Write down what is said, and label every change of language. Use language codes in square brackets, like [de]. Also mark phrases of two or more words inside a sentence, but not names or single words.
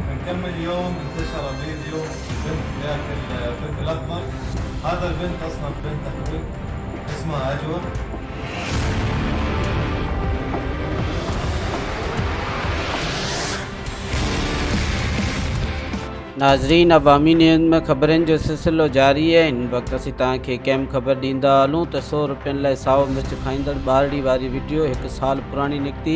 [ar] كم اليوم انتشر فيديو بنت تاكل فلفل اخضر. هذا البنت اصلا بنت اخوي اسمها اجور. [sd] नाज़रीन, अवामी न्यूज़ में ख़बरनि जो सिलसिलो जारी है। इन वक्त असीं तव्हांखे कंहिं ख़बर ॾींदा हलूं त 100 रुपयनि लाइ साओ मिर्च खाईंदड़ ॿारड़ी वारी वीडियो 1 साल पुरानी निकिती।